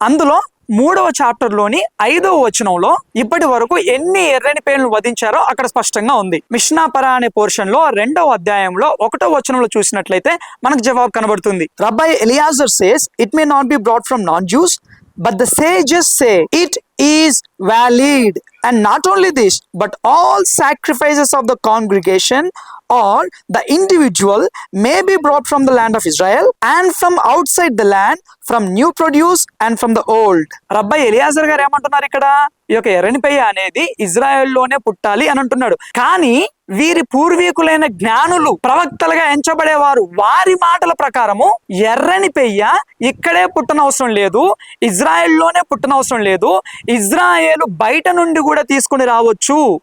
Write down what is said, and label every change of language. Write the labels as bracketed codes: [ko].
[te] అందులో 3వ చాప్టర్ లోని 5వ వచనంలో ఇప్పటి వరకు ఎన్ని ఎర్రని పేలను వధించారో అక్కడ స్పష్టంగా ఉంది. మిష్నా పరా అనే పోర్షన్ లో 2వ అధ్యాయంలో 1వ వచనంలో చూసినట్లయితే మనకు జవాబు కనబడుతుంది. [en] Rabbi Eliezer says it may not be brought from non Jews, but the sages say it is valid. And not only this, but all sacrifices of the congregation or the individual may be brought from the land of Israel and from outside the land, from new produce and from the old. [te] రబ్బై Eliezer గారు ఏమంటున్నారు ఇక్కడ, ఈ యొక్క ఎర్రని పెయ్య అనేది ఇజ్రాయెల్లోనే పుట్టాలి అని అంటున్నాడు. కానీ వీరి పూర్వీకులైన జ్ఞానులు, ప్రవక్తలుగా ఎంచబడేవారు, వారి మాటల ప్రకారము ఎర్రని పెయ్య ఇక్కడే పుట్టనవసరం లేదు, ఇజ్రాయెల్లోనే పుట్టనవసరం లేదు, ఇజ్రాయేలు బయట నుండి కూడా తీసుకుని రావచ్చు.